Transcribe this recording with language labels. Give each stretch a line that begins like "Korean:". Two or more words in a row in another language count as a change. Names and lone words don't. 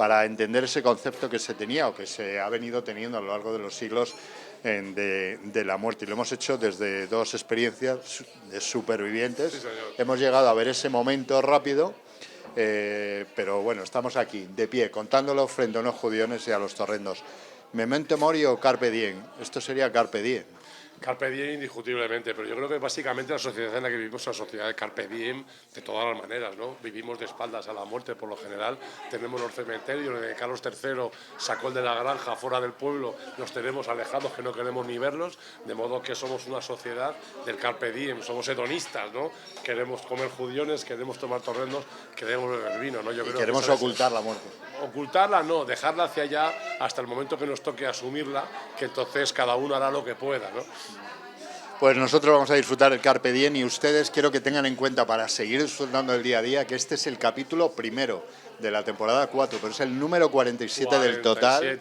Spanish: para entender ese concepto que se tenía o que se ha venido teniendo a lo largo de los siglos de la muerte. Y lo hemos hecho desde dos experiencias de supervivientes. Sí, señor. Hemos llegado a ver ese momento rápido, pero bueno, estamos aquí, de pie, contándolo frente a unos judiones y a los torrendos.
Latin: Memento mori o carpe diem.
Spanish: Esto sería
Latin: carpe diem. Carpe diem
Spanish: indiscutiblemente, pero yo creo que básicamente la sociedad en la que vivimos es una sociedad de
Latin: carpe diem
Spanish: de todas las maneras, ¿no? Vivimos de espaldas a la muerte por lo general, tenemos los cementerios, de Carlos III sacó el de la granja fuera del pueblo, los tenemos alejados que no queremos ni verlos, de modo que somos una sociedad del
Latin: carpe diem,
Spanish: somos hedonistas, ¿no? Queremos comer judiones, queremos tomar torrendos, queremos beber vino, ¿no? Yo creo queremos que ocultar la muerte. Ocultarla no, dejarla hacia allá hasta el momento que nos toque asumirla, que entonces cada uno hará lo que pueda, ¿no? Pues nosotros vamos a disfrutar el
Latin: Carpe Diem
Spanish: y ustedes quiero que tengan en cuenta para seguir disfrutando del día a día que este es el capítulo primero de la temporada 4, pero es el número 47 del total.